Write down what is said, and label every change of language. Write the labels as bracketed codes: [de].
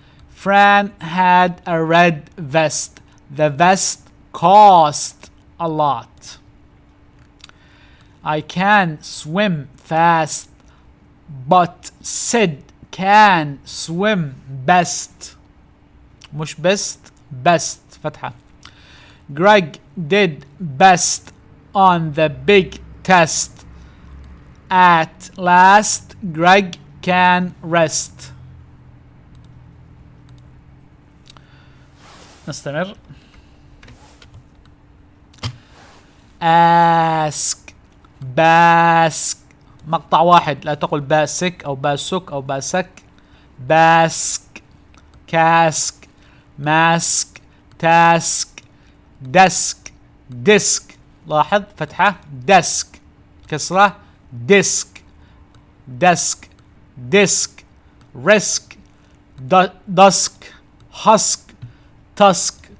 [en] Fran had a red vest. The vest cost a lot. I can swim fast, but Sid can swim best. [ar] مش best فتحة. [en] Greg did best on the big test. At last Greg can rest. [ar] نستمر. [en] ask bask، [ar] مقطع واحد، لا تقل باسك أو باسك أو باسك. [en] bask cask mask task desk disk، [ar] لاحظ فتحة. [en] desk كسرة. disk desk disk risk dusk husk tusk.